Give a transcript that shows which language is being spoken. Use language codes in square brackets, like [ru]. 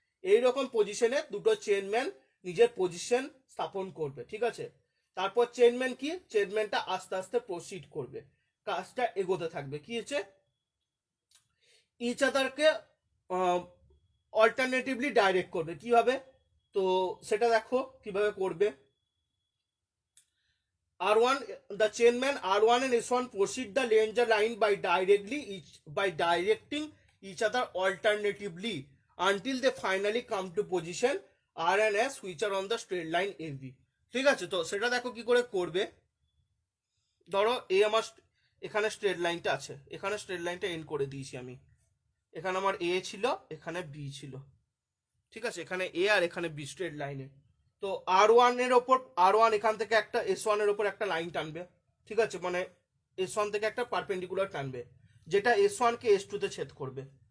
[bn] এইরকম পজিশনে দুটো চেনম্যান নিজের পজিশন স্থাপন করবে, ঠিক আছে। তারপর চেনম্যান কি, চেনম্যানটা আস্তে আস্তে প্রসিড করবে, কাজটা এগোতে থাকবে, কি হচ্ছে, ইচ আদারকে অল্টারনেটিভলি ডাইরেক্ট করবে, কিভাবে, তো সেটা দেখো কিভাবে করবে। [en] R1, the chainman R1 and S1 proceed the ranger line by directing each other alternatively until they finally come to position R and S which are on the straight line AB, ঠিক আছে। [bn] তো সেটা দেখো কি করে করবে। ধরো এই আমার এখানে স্ট্রেট লাইনটা আছে, এখানে স্ট্রেট লাইনটা এন্ড করে দিয়েছি আমি, এখানে আমার A ছিল, এখানে B ছিল, ঠিক আছে, এখানে এ আর এখানে বি স্ট্রেট লাইনে। তো R1 এর ওপর R1 এখান থেকে একটা S1 এর ওপর একটা লাইন টানবে, ঠিক আছে, মানে S1 থেকে একটা পারপেন্ডিকুলার টানবে যেটা S1 কে S2 তে ছেদ করবে।